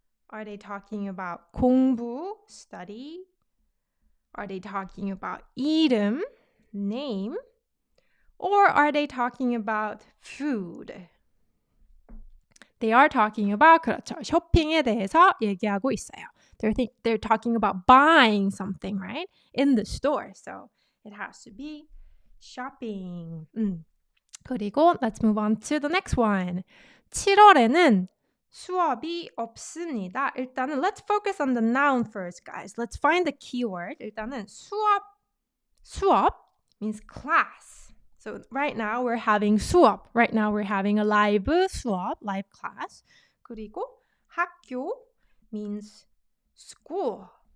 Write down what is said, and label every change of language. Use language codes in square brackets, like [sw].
[en] Are they talking about 공부, study? Are they talking about 이름, name? Or are they talking about food? They are talking about, [ko] 그렇죠. 쇼핑에 대해서 얘기하고 있어요. [en] They're talking about buying something, right? In the store. So it has to be shopping. 그리고 let's move on to the next one. [ko] 7월에는 수업이 없습니다. [en] 일단은 let's focus on the noun first, guys. Let's find the keyword. [ko] 일단은 수업 [en] means class. So right now we're having 수업. Right now we're having a live 수업, live class. [ko] 그리고 학교 [en] means school.